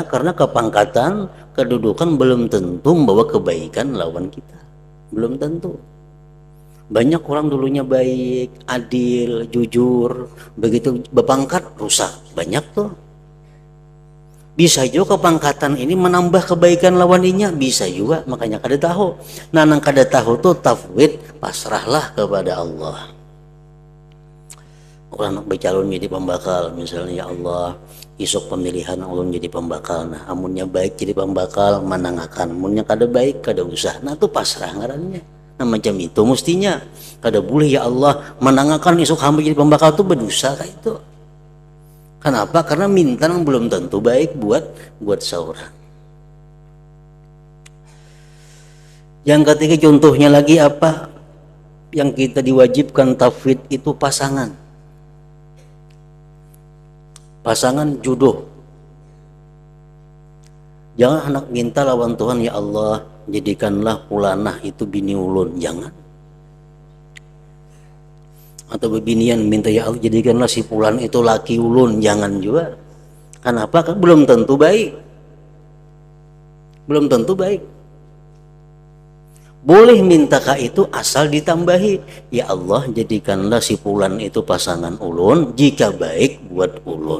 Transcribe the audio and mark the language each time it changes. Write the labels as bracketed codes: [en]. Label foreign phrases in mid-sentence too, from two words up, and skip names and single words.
[id] Karena kepangkatan, kedudukan belum tentu membawa kebaikan lawan kita. Belum tentu. Banyak orang dulunya baik, adil, jujur, begitu berpangkat rusak. Banyak tuh. Bisa juga kepangkatan ini menambah kebaikan lawannya, bisa juga, makanya kada tahu. [bjn] Nah, nang kada tahu tuh tafwid, pasrahlah kepada Allah. Orang nak bercalon jadi pembakal, misalnya, ya Allah isuk pemilihan ulun jadi pembakal. Nah, amunnya baik jadi pembakal, manangakan. Amunnya kada baik, kada usah. Nah, itu pasrah ngarannya. Nah, macam itu mestinya. Kada boleh, ya Allah manangakan isuk hamba jadi pembakal, [id] itu berdosa kayak itu. Kenapa? Karena minta yang belum tentu baik buat seorang. Yang ketiga contohnya lagi apa? Yang kita diwajibkan tafwid itu pasangan. Pasangan jodoh. [bjn] Jangan hendak minta lawan Tuhan, ya Allah jadikanlah pulanah itu bini ulun, jangan. Atau bebinian minta, ya Allah jadikanlah si pulan itu laki ulun, jangan juga. Kenapa? [id] Kan belum tentu baik. Belum tentu baik. [bjn] Boleh minta ka itu asal ditambahi, ya Allah jadikanlah si fulan itu pasangan ulun jika baik buat ulun.